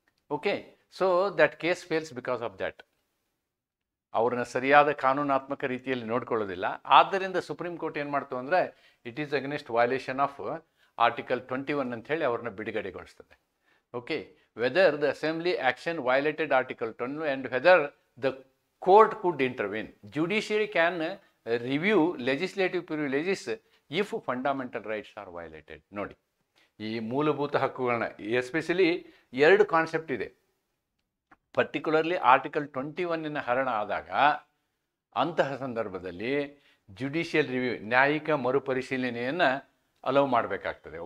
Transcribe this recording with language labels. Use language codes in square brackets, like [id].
[en] Okay, so that case fails because of that. [kn] ಅವ್ರನ್ನ ಸರಿಯಾದ ಕಾನೂನಾತ್ಮಕ ರೀತಿಯಲ್ಲಿ ನೋಡ್ಕೊಳ್ಳೋದಿಲ್ಲ. ಆದ್ದರಿಂದ ಸುಪ್ರೀಂ ಕೋರ್ಟ್ ಏನು ಮಾಡ್ತು ಅಂದರೆ, [en] it is against violation of article 21 [kn] ಅಂತ ಹೇಳಿ ಅವ್ರನ್ನ ಬಿಡುಗಡೆಗೊಳಿಸ್ತದೆ. [en] Okay, whether the assembly action violated article 20 and whether the court could intervene. Judiciary can review legislative privileges if fundamental rights are violated. [kn] ನೋಡಿ, ಈ ಮೂಲಭೂತ ಹಕ್ಕುಗಳನ್ನ ಎಸ್ಪೆಷಲಿ 2 ಕಾನ್ಸೆಪ್ಟ್ ಇದೆ. Particularly article 21 ಹರಣ ಆದಾಗ ಅಂತಹ ಸಂದರ್ಭದಲ್ಲಿ ಜುಡಿಷಿಯಲ್ ರಿವ್ಯೂ, ನ್ಯಾಯಿಕ ಮರುಪರಿಶೀಲನೆಯನ್ನು ಅಲೌ ಮಾಡಬೇಕಾಗ್ತದೆ.